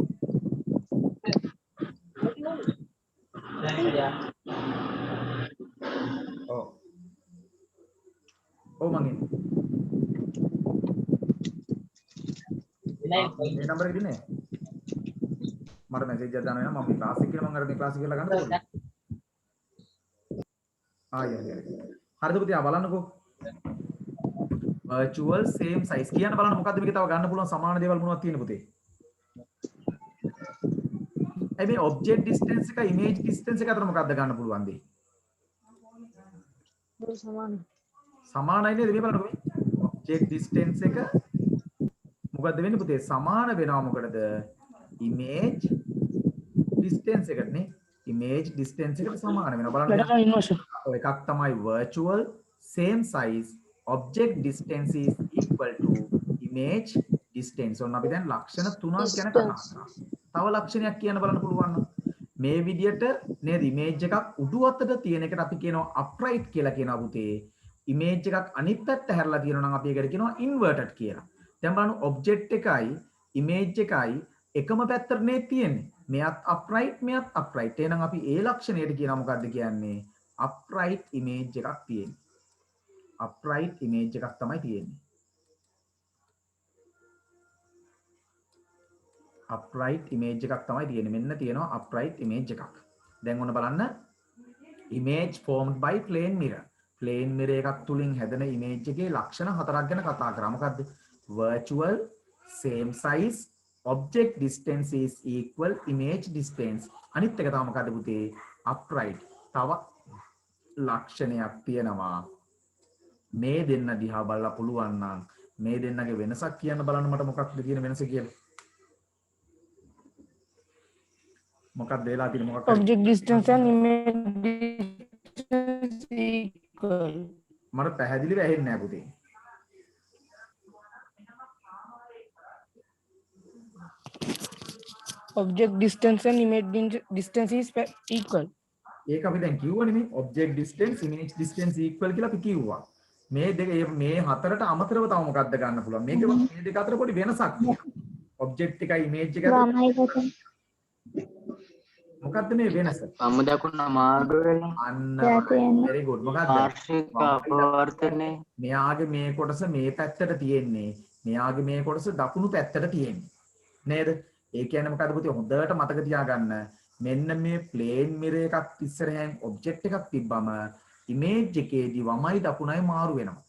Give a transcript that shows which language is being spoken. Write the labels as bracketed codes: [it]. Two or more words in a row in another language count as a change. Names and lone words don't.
[si] ඔව් මං ඉන්නේ. මේ නම්බර එක දිනේ මට මැසේජ් එකක් දානවා මම ක්ලාස් එක කියලා මම අර මේ ක්ලාස් එක කියලා ගන්න ඕනේ. හරිද පුතේ බලන්නකෝ. [en] virtual same size [si] කියන්න බලන්න මොකද්ද මේක තව ගන්න පුළුවන් සමාන දේවල් මොනවද තියෙන්නේ පුතේ? මේ [en] object distance [si] එක [en] image distance [si] එක අතර මොකද්ද ගන්න පුළුවන් දේ? සමානයි නේද මේ බලන්නකෝ මේ [en] object distance [si] එක මොකද්ද වෙන්නේ පුතේ? සමාන වෙනවා මොකටද? [en] image distance [si] එකට නේ. [en] image distance [si] එකට සමාන වෙනවා බලන්න. ඔය එකක් තමයි [en] virtual same size object distance is equal to image distance. [si] ඔන්න අපි දැන් ලක්ෂණ තුනක් ගැන කතා කරා. තව ලක්ෂණයක් කියන්න බලන්න පුළුවන් නම් මේ විදියට නේද image එකක් උඩු අතට තියෙන එකට අපි කියනවා upright කියලා කියනවා පුතේ. image එකක් අනිත් පැත්ත හැරලා තියෙනවා නම් අපි ඒකට කියනවා inverted කියලා. දැන් බලන්න object එකයි image එකයි එකම පැත්තට නේ තියෙන්නේ. මෙයත් upright මෙයත් upright. එහෙනම් අපි ඒ ලක්ෂණයට කියනවා මොකද්ද කියන්නේ? [en] upright image [si] එකක් තියෙන්නේ. [en] upright image [si] එකක් තමයි තියෙන්නේ. [en] upright image [si] එකක් තමයි තියෙන්නේ. මෙන්න තියෙනවා [en] upright image [si] එකක්. දැන් ඔන්න බලන්න [en] image formed by plane mirror. plane mirror [si] එකක් තුලින් හැදෙන image එකේ ලක්ෂණ හතරක් ගැන කතා කරා. මොකද්ද? [en] virtual same size object distance is equal image distance. [si] අනිත් එක තමයි මොකද්ද පුතේ? upright. තව ලක්ෂණයක් තියෙනවා. මේ දෙන්න දිහා බලලා පුළුවන් නම් මේ දෙන්නගේ වෙනසක් කියන්න බලන්න මට මොකක්ද කියන වෙනස කියලා. මොකක්ද වෙලා තියෙන්නේ මොකක්ද? [en] object distance and image distance equal. [si] මට පැහැදිලිව ඇහෙන්නේ නැහැ පුතේ. [en] object distance and image distance is equal. [si] ඒක අපි දැන් කිව්වනේ මේ [en] object distance image distance equal [si] කියලා අපි කිව්වා. මේ දෙක මේ හතරට අමතරව තව මොකක්ද ගන්න පුළුවන්? මේක මේ දෙක අතර පොඩි වෙනසක් තියෙනවා. object එකයි image එකයි මොකක්ද මේ වෙනස? සම දකුණ මාර්ග වෙනවා. [en] අන්න very good. [si] මොකක්ද? පාර්ශ්වික අපවර්තනය. මෙයාගේ මේ කොටස මේ පැත්තට තියෙන්නේ. මෙයාගේ මේ කොටස දකුණු පැත්තට තියෙන්නේ. නේද? ඒ කියන්නේ මොකද්ද පුතේ? හොඳට මතක තියාගන්න. මෙන්න මේ [en] plane mirror [si] එකක් ඉස්සරහින් object එකක් තිබ්බම image එකේදී වමයි දකුණයි මාරු වෙනවා.